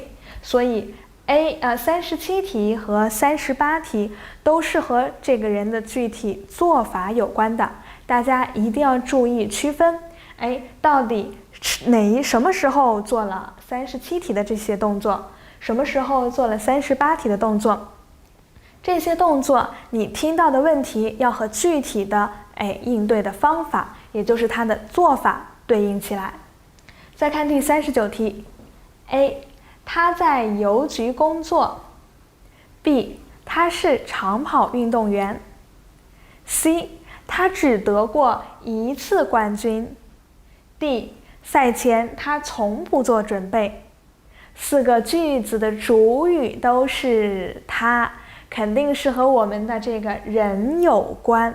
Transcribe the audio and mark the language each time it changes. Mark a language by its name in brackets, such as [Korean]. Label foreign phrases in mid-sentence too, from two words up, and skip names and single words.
[Chinese] 所以37題和38題都是和這個人的具體做法有關的，大家一定要注意區分，到底什麼時候做了37題的這些動作，什麼時候做了38題的動作，這些動作你聽到的問題要和具體的應對的方法，也就是它的做法對應起來。再看第39 題。A 他在郵局工作。B 他是長跑運動員。C 他只得過1次冠軍。D 賽前他從不做準備。4個句子的主語都是他，肯定是和我們的這個人有關。